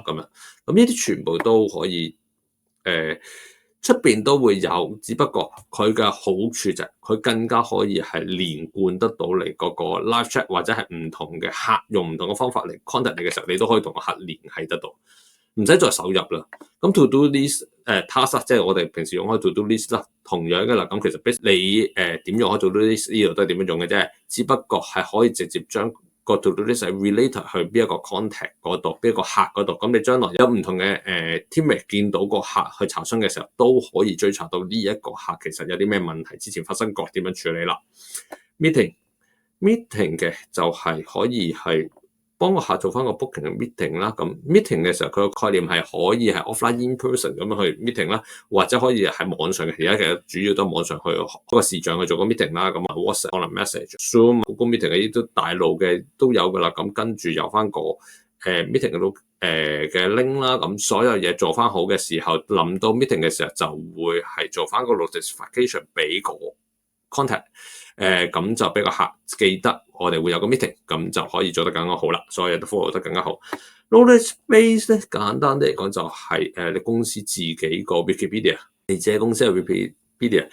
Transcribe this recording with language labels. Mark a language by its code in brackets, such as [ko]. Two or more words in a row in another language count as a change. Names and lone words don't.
[yue] 咁樣，咁呢啲全部都可以出邊都會有，只不過佢嘅好處就係佢更加可以係連貫得到你嗰個 [en] live chat， [yue] 或者係唔同嘅客用唔同嘅方法嚟 contact 你嘅時候，你都可以同個客聯繫得到。唔使再手入啦，咁 [en] to do list task [yue] 即係我哋平時用開 to do list 啦，同樣嘅啦。咁其實你點用開 [en] to do list [yue] 呢度都係點樣用嘅啫，只不過係可以直接將個 [en] to do list related [yue] 去邊一個 contact 嗰度，邊一個客嗰度。咁你將來有唔同嘅teammate 見到個客去查詢嘅時候，都可以追查到呢一個客其實有啲咩問題，之前發生過點樣處理啦。meeting 嘅就係可以係幫個客做翻個 booking 嘅 meeting 啦，咁 meeting 嘅時候佢個概念係可以係 [en] offline in person [yue] 咁樣去 meeting 啦，或者可以喺網上嘅，而家其實主要都係網上去嗰個視像去做個 meeting 啦，咁啊 WhatsApp 可能 message、Zoom、Google Meeting 呢啲都大路嘅都有噶啦，咁跟住有翻個meeting 嗰度嘅 link 啦，咁所有嘢做翻好嘅時候，臨到 meeting 嘅時候就會係做翻個 notification 俾個 contact。咁就俾個客記得我哋會有個 meeting， 咁就可以做得更加好啦，所有嘢都 follow 得更加好。 [en] Knowledge base [yue] 咧簡單啲嚟講就係你公司自己個 Wikipedia， 你自己公司嘅 Wikipedia。